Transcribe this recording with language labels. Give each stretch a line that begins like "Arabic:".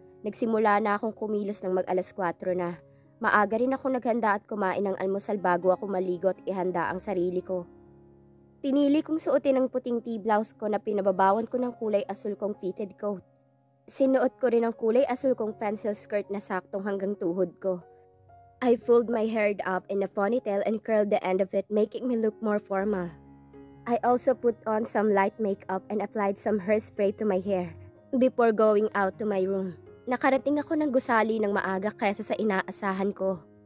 Filipino: Nagsimula na akong kumilos ng mag-4:00 na. Maaga rin ako naghanda at kumain ng almusal bago ako maligo at ihanda ang sarili ko. Pinili kong suotin ang puting tea blouse ko na pinababawan ko ng kulay asul kong fitted coat. Sinuot ko rin ang kulay asul kong pencil skirt na saktong hanggang tuhod ko.
English: I pulled my hair up in a ponytail and curled the end of it, making me look more formal. I also put on some light makeup and applied some hairspray to my hair before going out to my room.
Filipino: Nakarating ako ng gusali ng maaga kaysa sa inaasahan ko.